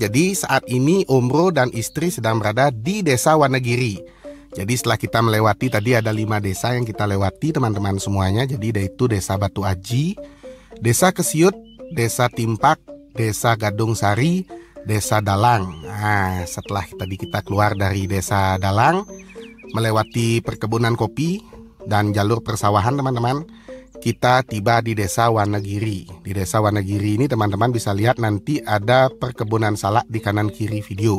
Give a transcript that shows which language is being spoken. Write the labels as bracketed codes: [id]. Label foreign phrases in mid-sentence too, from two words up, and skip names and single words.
[id] Jadi saat ini Umbro dan istri sedang berada di Desa Wanagiri. Jadi setelah kita melewati, tadi ada 5 desa yang kita lewati teman-teman semuanya. Jadi yaitu Desa Batu Aji, Desa Kesiut, Desa Timpak, Desa Gadung Sari, Desa Dalang. Nah, setelah tadi kita keluar dari Desa Dalang, melewati perkebunan kopi dan jalur persawahan teman-teman, kita tiba di Desa Wanagiri. Di Desa Wanagiri ini teman-teman bisa lihat nanti ada perkebunan salak di kanan kiri video.